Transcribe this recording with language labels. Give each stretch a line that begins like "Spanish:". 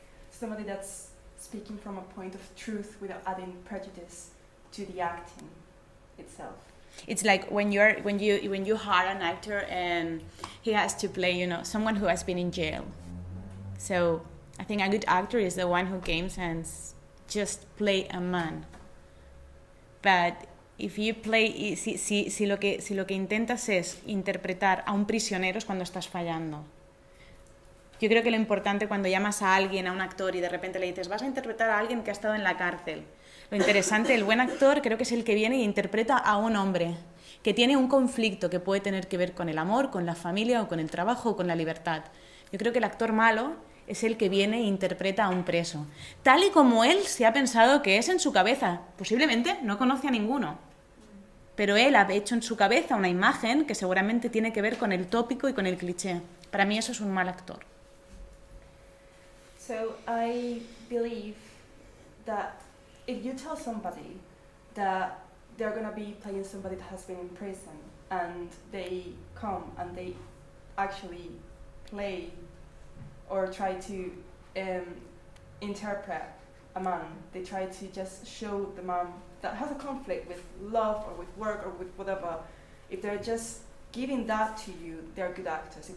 English: Somebody that's speaking from a point of truth without adding prejudice to the acting itself. It's like when you hire an actor and he has to play, someone who has been in jail. So I think a good actor is the one who comes and just play a man. But if you play,
Spanish: si lo que intentas es interpretar a un prisionero es cuando estás fallando. Yo creo que lo importante cuando llamas a alguien, a un actor, y de repente le dices, vas a interpretar a alguien que ha estado en la cárcel. Lo interesante, el buen actor creo que es el que viene e interpreta a un hombre que tiene un conflicto que puede tener que ver con el amor, con la familia o con el trabajo o con la libertad. Yo creo que el actor malo es el que viene e interpreta a un preso, tal y como él se ha pensado que es en su cabeza. Posiblemente no conoce a ninguno, pero él ha hecho en su cabeza una imagen que seguramente tiene que ver con el tópico y con el cliché. Para mí eso es un mal actor.
English: So I believe that if you tell somebody that they're going to be playing somebody that has been in prison and they come and they actually play or try to interpret a man, they try to just show the man that has a conflict with love or with work or with whatever, if they're just giving that to you, they're good actors.